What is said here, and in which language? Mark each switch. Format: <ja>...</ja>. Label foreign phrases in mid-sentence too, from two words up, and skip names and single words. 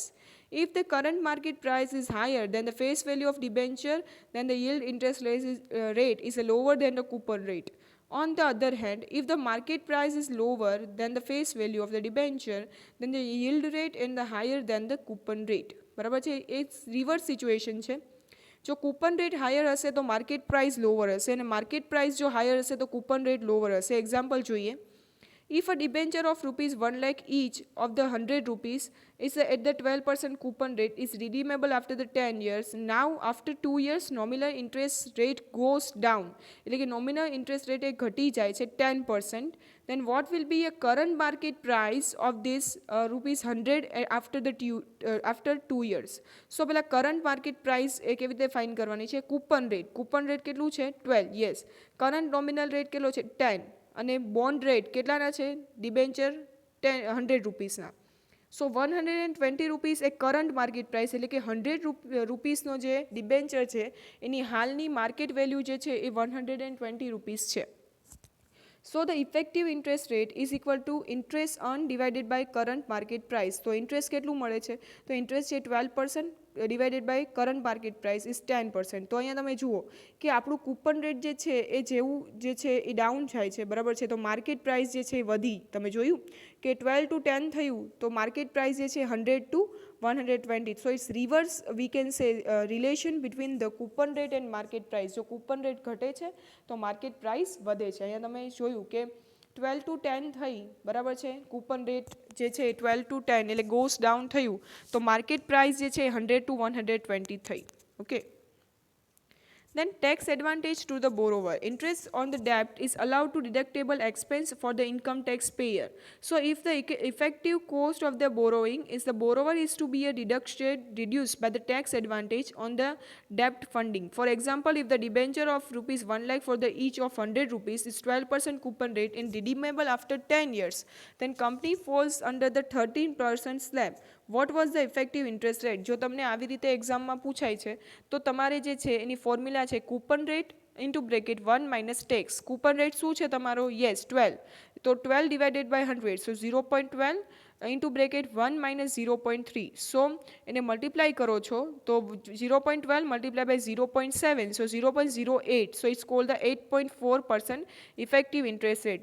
<en>If the current market price is higher than the face value of debenture, then the yield interest rate is lower than the coupon rate. On the other hand, if the market price is lower than the face value of the debenture, then the yield rate is higher than the coupon rate.</en> <gu>બરાબર છે એ</gu> <en>reverse situation</en> <gu>છે જો</gu> <en>coupon rate higher</en> <gu>હશે તો</gu> <en>market price lower</en> <gu>હશે અને</gu> <en>market price</en> <gu>જો હાયર હશે તો</gu> <en>coupon rate lower</en> <gu>હશે એક્ઝામ્પલ જોઈએ</gu> <en>if a debenture of rupees 1 lakh each of the 100 rupees is at the 12% coupon rate is redeemable after the 10 years. Now after 2 years nominal interest rate goes down</en> <gu>એટલે કે</gu> <en>nominal interest rate</en> <gu>ઘટી જાય છે</gu> <en>10%. Then what will be a current market price of this rupees 100 after 2 years?</en> <gu>So પેલા</gu> <en>current market price</en> <gu>એ કેવી રીતે ફાઇન્ડ કરવાની છે</gu> <en>coupon rate</en> <gu>કેટલું છે 12</gu> <en>yes current nominal rate</en> <gu>કેટલો છે 10 અને</gu> <en>bond rate</en> <gu>કેટલાના છે ડિબેન્ચર 100 રૂપીસના સો 120 રૂપીસ એ</gu> <en>current market price</en> <gu>એટલે કે 100 રૂપીસનો જે ડિબેન્ચર છે એની હાલની</gu> <en>market value</en> <gu>જે છે એ 120 રૂપીસ છે.</gu> <en>So the effective interest rate is equal to interest earned divided by current market price.</en> <gu>તો ઇન્ટરેસ્ટ કેટલું મળે છે તો ઇન્ટરેસ્ટ છે 12%</gu> <en>divided by current market price is</en> <gu>10%. તો અહીંયા તમે જુઓ કે આપણું</gu> <en>coupon rate</en> <gu>જે છે એ જેવું જે છે એ ડાઉન જાય છે બરાબર છે તો</gu> <en>market price</en> <gu>જે છે એ વધી તમે જોયું કે 12 to 10 થયું તો</gu> <en>market price</en> <gu>જે છે 100 to 120</gu> <en>so it's reverse we can say relation between the coupon rate and market price.</en> <gu>જો</gu> <en>coupon rate</en> <gu>ઘટે છે તો</gu> <en>market price</en> <gu>વધે છે અહીંયા તમે જોયું કે 12 to 10 થઈ બરાબર છે</gu> <en>coupon rate</en> <gu>જે છે 12 to 10 એટલે</gu> <en>goes down</en> <gu>થયું તો</gu> <en>market price</en> <gu>જે છે 100 to 120 થઈ ઓકે.</gu> <en>Then tax advantage to the borrower. Interest on the debt is allowed to deductible expense for the income tax payer. So if the effective cost of the borrowing is the borrower is to be reduced by the tax advantage on the debt funding. For example, if the debenture of rupees 1 lakh for the each of 100 rupees is 12% coupon rate and redeemable after 10 years, then company falls under the 13% slab. What was the effective interest rate?</en> <gu>જો તમને આવી રીતે એક્ઝામમાં પૂછાય છે તો તમારે જે છે એની ફોર્મ્યુલા છે</gu> <en>coupon rate into bracket 1 minus tax. coupon rate</en> <gu>શું છે તમારો યસ 12 તો 12</gu> <en>divided by 100 so 0.12 into bracket 1 minus 0.3 so</en> <gu>એને મલ્ટીપ્લાય કરો છો તો</gu> <en>0.12 multiply by 0.7 so 0.08 so it's called the 8.4% effective interest rate.</en>